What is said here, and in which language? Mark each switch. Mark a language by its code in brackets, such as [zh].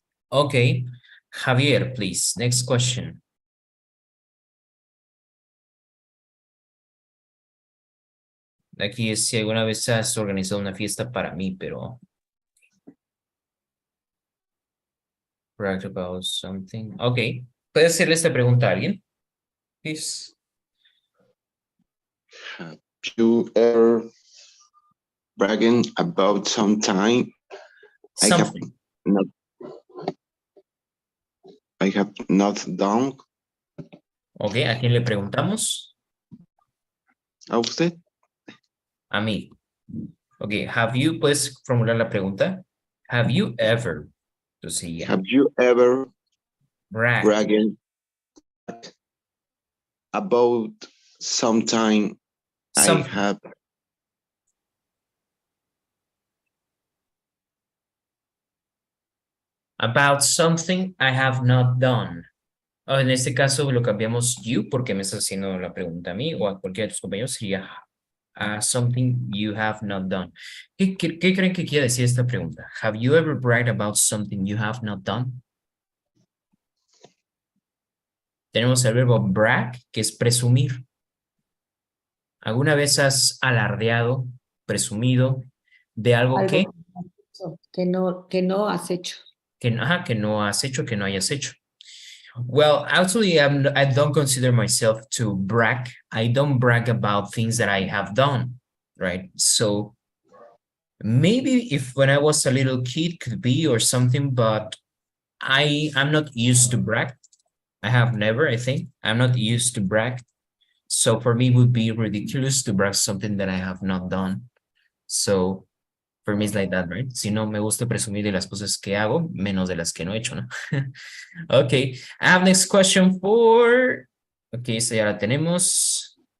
[en] Okay, Javier, please, next question. [es] Aquí es si alguna vez has organizado una fiesta para mí, pero... [en] Brag about something. [es] Okay, ¿puede hacerle esta pregunta a alguien? [en] Please. Have you ever bragging about something Something. not I have not done? [es] Okay, ¿a quién le preguntamos? ¿A usted? A mí. Okay, [en] have you, [es] puedes formular la pregunta? [en] Have you ever, [es] entonces ya, [en] Have you ever brag, bragging about something I something, have about something I have not done. [es] O en este caso lo cambiamos you porque me estás haciendo la pregunta a mí o a cualquiera de tus compañeros, sería [en] something you have not done. [es] ¿Qué creen que quiere decir esta pregunta? [en] Have you ever bragged about something you have not done? [es] Tenemos el verbo brag, que es presumir. ¿Alguna vez has alardeado, presumido de algo que que no has hecho. que no has hecho, que no hayas hecho? [en] Well, actually, I don't consider myself to brag. I don't brag about things that I have done, right? So maybe if when I was a little kid could be or something, but I'm not used to brag. I have never, I think. I'm not used to brag. So for me, it would be ridiculous to brag something that I have not done. So for me, it's like that, right? [es] Si no me gusta presumir de las cosas que hago, menos de las que no he hecho, ¿no? [en] Okay, I have next question for... Okay, [es] esta ya la tenemos.